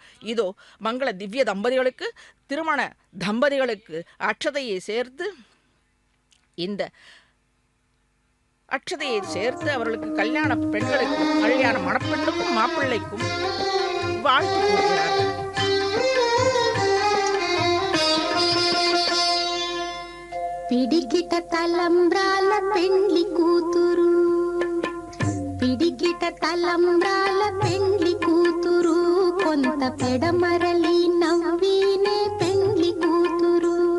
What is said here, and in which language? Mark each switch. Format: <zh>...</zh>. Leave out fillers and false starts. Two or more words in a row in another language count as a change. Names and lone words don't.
<ta>இதோ மங்கள திவ்ய தம்பதிகளுக்கு, திருமண தம்பதிகளுக்கு அட்சதையை சேர்த்து, இந்த அட்சதையை சேர்த்து அவர்களுக்கு கல்யாண பெண்களுக்கு, கல்யாண மணப்பெண்ணுக்கும் மாப்பிள்ளைக்கும் வாழ்த்து கூறுகிறார்கள்.</ta> <te>పిడికిట తలంబ్రాల పెండ్లి కూతురు, పిడికిట తలంబ్రాల పెండ్లి కూతురు, కొంత పెడమరలి నవ్వినే పెండ్లి కూతురు.</te>